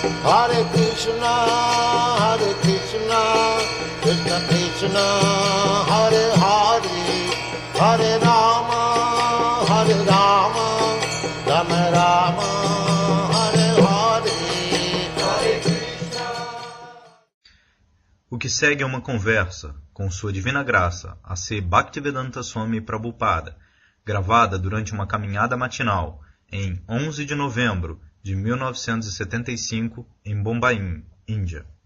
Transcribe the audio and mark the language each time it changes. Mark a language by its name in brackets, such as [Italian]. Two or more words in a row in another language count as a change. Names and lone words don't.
[Portuguese] Hare Krishna, Krishna Krishna, Hare Hare, Hare Rama, Rama Rama, Hare Hare, Hare Krishna. O que segue é uma conversa com Sua Divina Graça, A.C. Bhaktivedanta Swami Prabhupada, gravada durante uma caminhada matinal em 11 de novembro de 1975 em Bombaim, Índia.